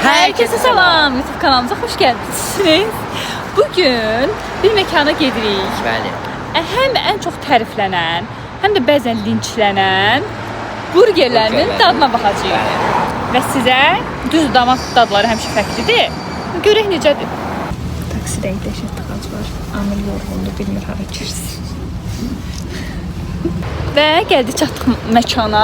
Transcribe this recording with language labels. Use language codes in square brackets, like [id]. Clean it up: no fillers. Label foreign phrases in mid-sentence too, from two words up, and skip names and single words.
[tr] Herkese selam. YouTube kanalımıza hoş geldiniz. Bugün bir mekana gedirik. [az] Bəli. [tr] Hem en çok [az] təriflənən, hem de bəzən linçlənən burgerlərinin dadına baxacağıq. Və sizə düz damak dadları həmişə fərqlidir. Görək necədir. Taksidə dəhşət tıxac var. Amil yorğundur, bilmir hara girsin. Və gəldik çatdıq məkana.